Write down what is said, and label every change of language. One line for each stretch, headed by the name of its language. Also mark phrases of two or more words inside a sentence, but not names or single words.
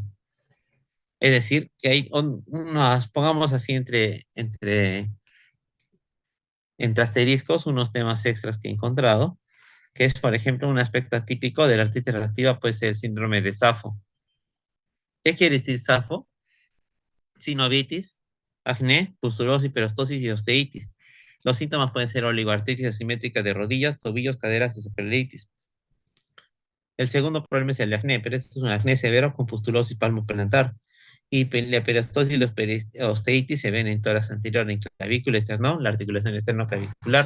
Spanish: Es decir, que hay unos, pongamos así entre asteriscos, unos temas extras que he encontrado, que es, por ejemplo, un aspecto atípico de la artritis reactiva, puede ser el síndrome de Safo. ¿Qué quiere decir Safo? Sinovitis, acné, pustulosis, perostosis y osteitis. Los síntomas pueden ser oligoartritis asimétrica de rodillas, tobillos, caderas y espondilitis. El segundo problema es el acné, pero este es un acné severo con pustulosis palmoplantar. Y la perostosis y la osteitis se ven en tórax anterior, en clavícula esternón, la articulación externo-clavicular.